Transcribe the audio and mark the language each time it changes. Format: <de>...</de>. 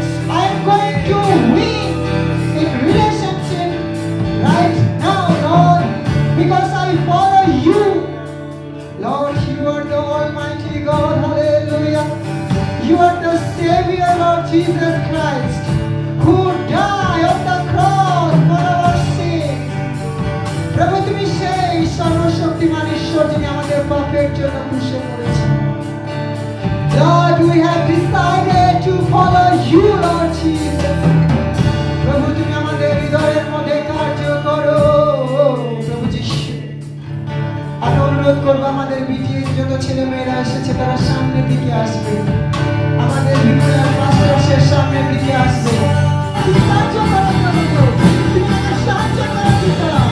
<en>I am going to win in relationship right now, Lord, because I follow you. Lord, you are the Almighty God, hallelujah. You are the Savior, Lord Jesus Christ, who died on the cross for our sin.</en> <bn>প্রভু, তুমি সেই সর্বশক্তিমান ঈশ্বর, যিনি আমাদের পাপের জন্য ক্রুশে মরেছেন।</bn> <en>Lord, we have decided to follow you, Lord Jesus.</en> <bn>প্রভু, তুমি আমাদের হৃদয়ের মধ্যে কার্য করো। প্রভু যিশু, আমি অনুরোধ করবো, আমাদের বিটিএস যত ছেলে মেয়েরা এসেছে তারা সামনের দিকে আসবে, আমাদের ভিতরের পাশে সামনের দিকে আসবে। তুমি সাহায্য করো প্রভু, তুমি আমাদের সাহায্য করো পিতা।</bn>